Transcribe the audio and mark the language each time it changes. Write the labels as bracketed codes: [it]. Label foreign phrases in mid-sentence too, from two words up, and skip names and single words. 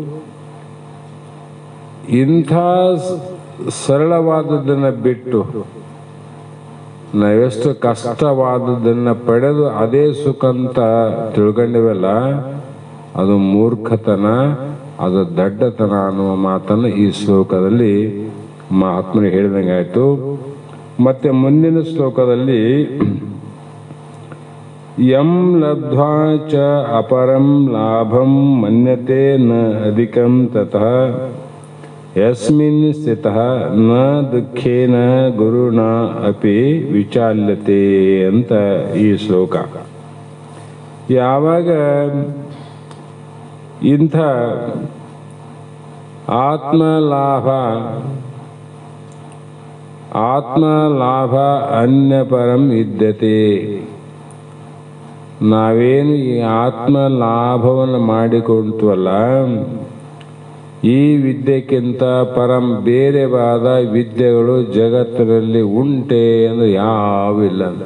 [kn] ಇಂಥ ಸರಳವಾದದ್ದನ್ನು ಬಿಟ್ಟು ನಾವೆಷ್ಟು ಕಷ್ಟವಾದದ್ದನ್ನು ಪಡೆದು ಅದೇ ಸುಖ ಅಂತ ತಿಳ್ಕೊಂಡಿವಲ್ಲ, ಅದು ಮೂರ್ಖತನ, ಅದು ದಡ್ಡತನ ಅನ್ನುವ ಮಾತನ್ನು ಈ ಶ್ಲೋಕದಲ್ಲಿ ಮಹಾತ್ಮರು ಹೇಳಿದಂಗಾಯ್ತು. ಮತ್ತೆ ಮುಂದಿನ ಶ್ಲೋಕದಲ್ಲಿ [sa] ಯಂ ಲಬ್ಧ್ವಾ ಚ ಅಪರಂ ಲಾಭಂ ಮನ್ಯತೆ ನ ಅಧಿಕಂ ತತಃ ಯಸ್ಮಿನ್ ಸ್ಥಿತಃ ನ ದುಃಖೇನ ಗುರುಣ ಅಪಿ ವಿಚಾಲ್ಯತೆ [kn] ಅಂತ ಈ ಶ್ಲೋಕ. ಯಾವಾಗ ಇಂಥ ಆತ್ಮಲಾಭ [sa] ಅನ್ಯಪರಂ ವಿದ್ಯತೆ, [kn] ನಾವೇನು ಈ ಆತ್ಮ ಲಾಭವನ್ನು ಮಾಡಿಕೊಂಡ್ವಲ್ಲ, ಈ ವಿದ್ಯೆಕ್ಕಿಂತ ಪರಂ ಬೇರೆವಾದ ವಿದ್ಯೆಗಳು ಜಗತ್ತಿನಲ್ಲಿ ಉಂಟೆ ಅಂದ್ರೆ ಯಾವಿಲ್ಲ.